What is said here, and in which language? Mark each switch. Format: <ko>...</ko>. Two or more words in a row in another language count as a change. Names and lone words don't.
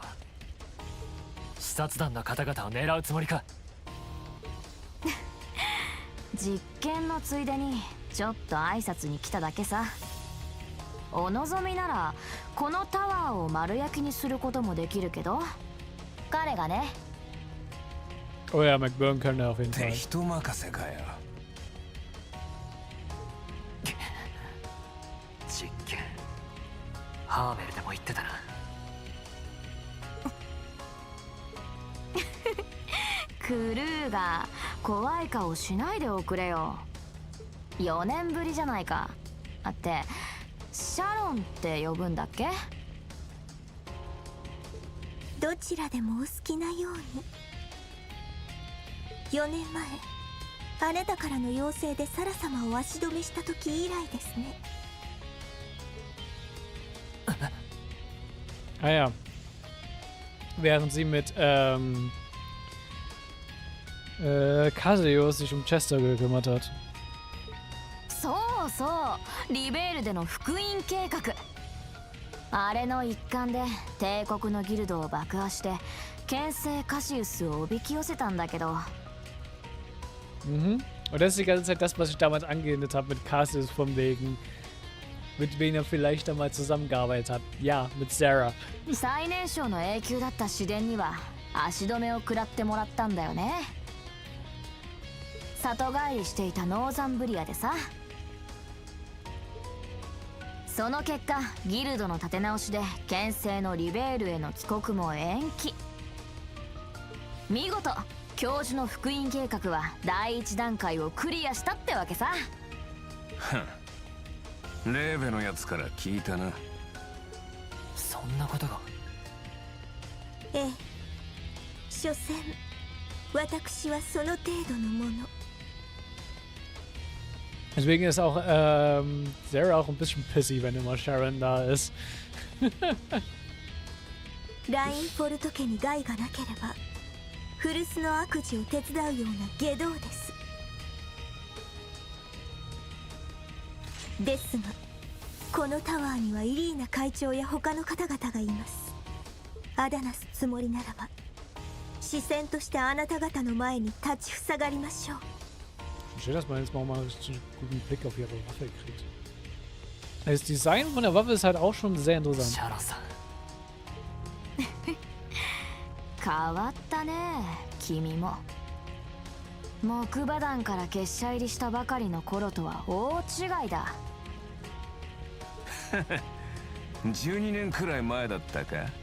<ja>視察団の方々を狙うつもりか。実験のついでにちょっと挨拶に来ただけさ。お望みならこのタワーを丸焼きにすることもできるけど、彼がね。</ja> <de>Oh ja, McBurn kann er auf jeden Fall.</de> <ja>人任せかよ。実験、ハーメルでも言ってたな。クルーが怖い顔しないでおくれよ。4年ぶりじゃないか。あって、シャロンって呼ぶんだっけ？どちらでもお好きなように。4年前、あなたからの要請でサラ様を足止めした時以来ですね。</ja> <de>Ah ja. während sie mit Cassius sich um Chester gekümmert hat.</de> <ja>そうそうリベールでの福音計画あれの一環で帝国のギルドを爆破して牽制カシウスをおびき寄せたんだけど Mhm.</ja> <de>Und das ist die ganze Zeit das, was ich damals angewendet habe mit Cassius von wegen, mit wem er vielleicht einmal zusammengearbeitet hat. Ja, mit Sarah.</de> <ja>最年少の永久だった市電には足止めを食らってもらったんだよね里帰りしていたノーザンブリアでさその結果ギルドの立て直しで牽制のリベールへの帰国も延期見事教授の福音計画は第一段階をクリアしたってわけさレーベのやつから聞いたなそんなことがええ所詮私はその程度のもの</ja> <de>Deswegen ist auch Sarah auch ein bisschen pissy, wenn immer Sharon da ist.</de> <ja>ラインフォルト家に害がなければ古巣の悪事を手伝うような外道ですですがこのタワーにはイリーナ会長や他の方々がいますアダナスつもりならば視線としてあなた方の前に立ちふさがりましょう</ja> <de>Schön, dass man jetzt mal einen richtig guten Blick auf ihre Waffe kriegt. Das Design von der Waffe ist halt auch schon sehr interessant.</de> <ja>変わったね君も木馬団から結社入りしたばかりの頃とは大違いだ 12年くらい前だったか</ja>